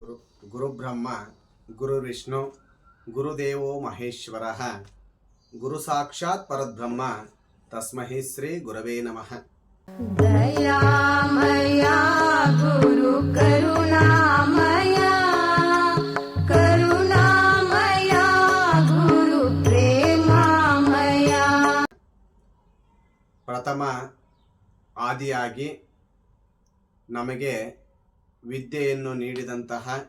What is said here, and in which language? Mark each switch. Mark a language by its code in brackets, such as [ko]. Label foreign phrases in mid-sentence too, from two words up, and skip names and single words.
[sa] ಗುರುಬ್ರಹ್ಮ ಗುರುವಿಷ್ಣು ಗುರುದೇವೋ ಮಹೇಶ್ವರಃ ಗುರು ಸಾಕ್ಷಾತ್ ಪರಬ್ರಹ್ಮ ತಸ್ಮೈ ಶ್ರೀ ಗುರವೇ ನಮಃ. ದಯಾಮಯ ಗುರು ಕರುಣಾಮಯ ಕರುಣಾಮಯ ಗುರು ಪ್ರೇಮಮಯ. [kn] ಪ್ರಥಮ ಆದಿಯಾಗಿ ನಮಗೆ ವಿದ್ಯೆಯನ್ನು ನೀಡಿದಂತಹ,